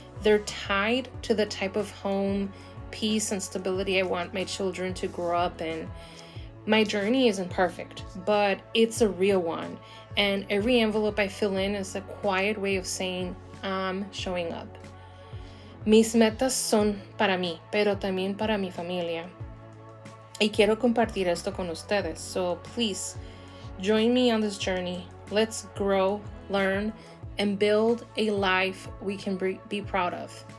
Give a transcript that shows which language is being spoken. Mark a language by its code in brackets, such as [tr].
[en] They're tied to the type of home, peace, and stability I want my children to grow up in. My journey isn't perfect, but it's a real one. And every envelope I fill in is a quiet way of saying, I'm showing up. [es] Mis metas son para mí, pero también para mi familia. Y quiero compartir esto con ustedes. [en] So please, join me on this journey. Let's grow, learn, and build a life we can be proud of.